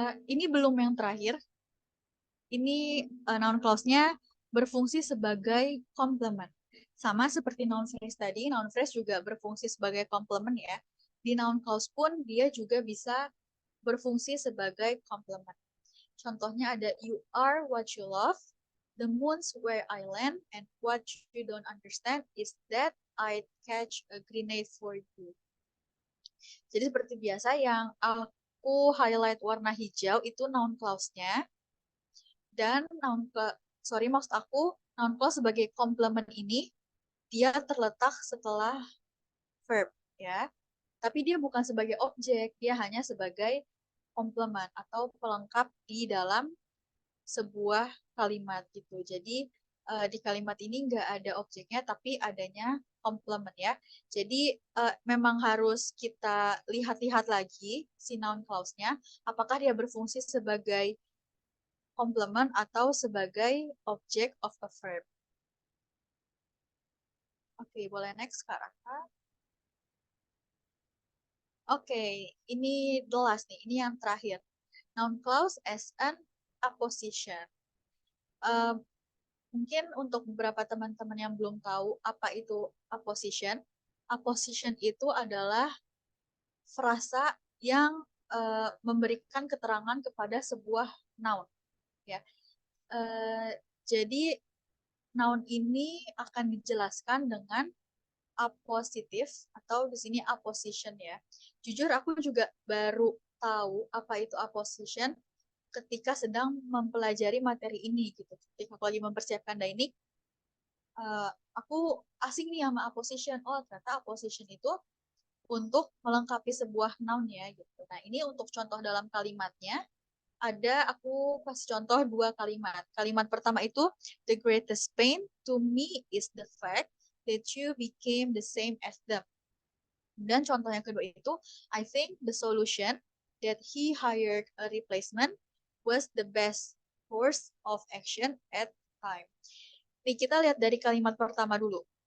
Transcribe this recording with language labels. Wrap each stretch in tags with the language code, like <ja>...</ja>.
<id>Ini belum yang terakhir. Ini noun clause-nya berfungsi sebagai complement. Sama seperti noun phrase tadi, noun phrase juga berfungsi sebagai complement ya. Di noun clause pun dia juga bisa berfungsi sebagai complement. Contohnya ada</id> <en>you are what you love, the moon's where I land, and what you don't understand is that I'd catch a grenade for you.</en> <id>Jadi seperti biasa yang aku highlight warna hijau itu noun clause-nya. Dan noun clause sebagai complement ini dia terletak setelah verb ya. Tapi dia bukan sebagai objek, dia hanya sebagai complement atau pelengkap di dalam sebuah kalimat gitu. Jadi di kalimat ini nggak ada objeknya, tapi adanya complement ya. Jadi memang harus kita lihat-lihat lagi si noun clause-nya, apakah dia berfungsi sebagai complement atau sebagai</id> <en>object of a verb.</en> <id>Oke, boleh next Kak Raka. Oke, ini</id> <en>the last</en> <id>nih, ini yang terakhir.</id> <en>Noun clause as an apposition.</en> <id>Mungkin untuk beberapa teman-teman yang belum tahu apa itu apposition. Apposition itu adalah frasa yang memberikan keterangan kepada sebuah noun. Ya, jadi noun ini akan dijelaskan dengan appositif atau di sini apposition ya. Jujur aku juga baru tahu apa itu apposition ketika sedang mempelajari materi ini gitu. Ketika aku lagi mempersiapkan Dainik, aku asing nih sama apposition. Oh, ternyata apposition itu untuk melengkapi sebuah noun ya gitu. Nah, ini untuk contoh dalam kalimatnya. Aku kasih contoh 2 kalimat. Kalimat pertama itu,</id> <en>the greatest pain to me is the fact that you became the same as them.</en> <id>Dan contoh yang kedua itu,</id> <en>I think the solution that he hired a replacement was the best course of action at the time.</en> <id>Nih, kita lihat dari kalimat pertama dulu.</id>